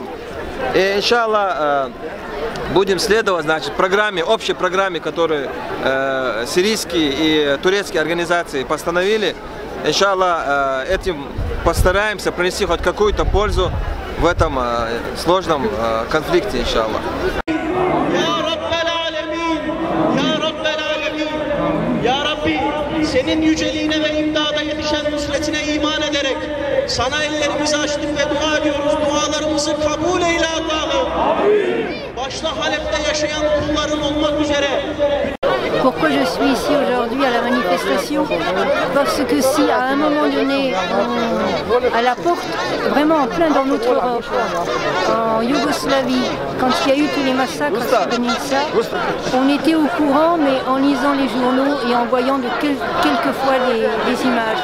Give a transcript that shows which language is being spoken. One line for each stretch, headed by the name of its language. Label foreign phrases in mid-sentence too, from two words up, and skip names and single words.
Russian: И, иншаллах, будем следовать, значит, программе, общей программе, которую сирийские и турецкие организации постановили. Иншаллах, этим постараемся принести хоть какую-то пользу в этом сложном конфликте, иншаллах.
Turkish: Ya Rabbi, senin yüceliğine ve imdada yetişen nusretine iman ederek sana ellerimizi açtık ve dua ediyoruz. Dualarımızı kabul eyle Allah'ım. Başta Halep'te yaşayan kulların olmak üzere.
French: Pourquoi je suis ici aujourd'hui à la manifestation? Parce que si à un moment donné, à la porte, vraiment en plein dans notre Europe, en Yougoslavie, quand il y a eu tous les massacres à Srebrenica, on était au courant, mais en lisant les journaux et en voyant quelquefois des images.